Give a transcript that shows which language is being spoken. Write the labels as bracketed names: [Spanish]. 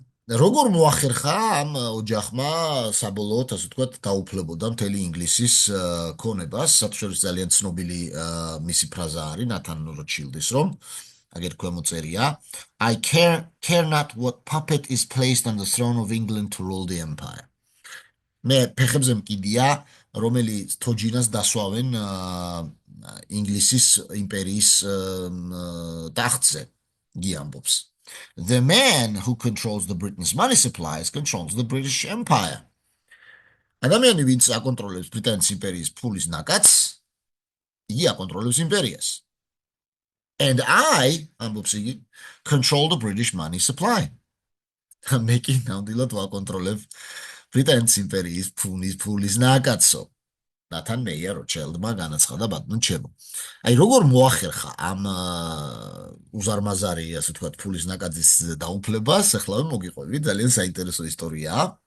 [Georgian] როგორ მოახერხა ამ ოჯახმა საბოლოოდ, ასე ვთქვათ, დაუფლებოდა მთელი ინგლისის ქონებას, საერთოდ ძალიან ცნობილი მისი ფრაზა არის ნათან როთშილდის, რომ აგერ ქვემოწერია [English] I care not what puppet is placed on the throne of England to rule the empire. [Georgian] მე ფეხებზე მკიდია, რომელი თოჯინას დასვავენ ინგლისის იმპერიის ტახტზე, გი ამბობს. [English] The man who controls the Britain's money supplies controls the British Empire. [Georgian] ადამიანი, ვინც აკონტროლებს ბრიტანეთის იმპერიის ფულის ნაკადს, იგი აკონტროლებს იმპერიას. [English] And I, [Georgian] ამბობს იგი, [English] control the British money supply. [Georgian] მე კი ნამდვილად ვაკონტროლებ ბრიტანეთის იმპერიის ფულის ნაკადსო. ნათან მეიერ როთშილდმა განაცხადა ბატონო ჩემო. აი როგორ მოახერხა ამ უზარმაზარი, ასე ვთქვათ, ფულის ნაკადის დაუფლებას, ახლა მოგიყვები, ძალიან საინტერესო ისტორიაა.